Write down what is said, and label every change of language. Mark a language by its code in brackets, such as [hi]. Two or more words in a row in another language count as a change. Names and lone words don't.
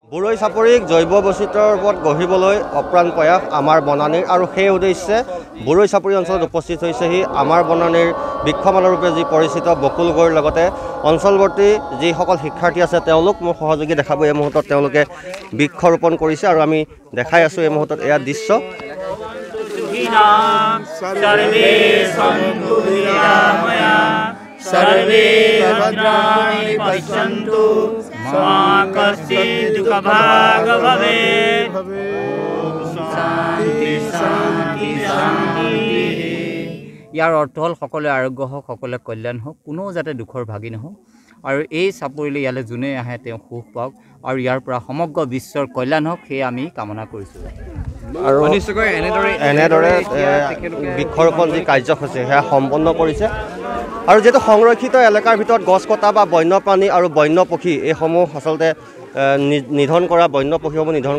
[as] বুৰৈ চাপৰিক জৈৱ বৈচিত্ৰ্যৰ ওপৰত গঢ়িবলৈ অপ্ৰাণ প্ৰয়াস আমাৰ বনানীৰ আৰু সেই উদ্দেশ্যে বুৰৈ চাপৰি অঞ্চলত উপস্থিত হৈছেহি আমাৰ বনানীৰ বৃক্ষমালা ৰূপে যি পৰিচিত বকুল গড়ৰ লগতে অঞ্চলৱৰ্তী যিসকল শিক্ষাৰ্থী আছে তেওঁলোক মোৰ সহযোগী দেখাব এই মুহূৰ্তত তেওঁলোকে বৃক্ষ ৰোপণ কৰিছে আৰু আমি দেখাই আছোঁ এই মুহূৰ্তত এয়া দৃশ্য [sa] सर्वे भद्राणि पश्यन्तु मा कश्चित् दुःखभाग् भवेत् शान्ति शान्ति शान्ति [as] ইয়াৰ অৰ্থ হ'ল সকলোৱে আৰোগ্য হওক সকলোৱে কল্যাণ হওক কোনো যাতে দুখৰ ভাগি নহওক আৰু এই চাপৰিলৈ ইয়ালৈ যোনে আহে তেওঁ সুখ পাওক আৰু ইয়াৰ পৰা সমগ্ৰ বিশ্বৰ কল্যাণ হওক সেয়ে আমি কামনা কৰিছোঁ আৰু এনেদৰে বৃক্ষৰোপণ যি কাৰ্যসূচী সেয়া সম্পন্ন কৰিছে আৰু যিহেতু সংৰক্ষিত এলেকাৰ ভিতৰত গছ কটা বা বন্যপ্ৰাণী আৰু বন্য পক্ষী এইসমূহ আচলতে নিধন কৰা বন্য পক্ষীসমূহ নিধন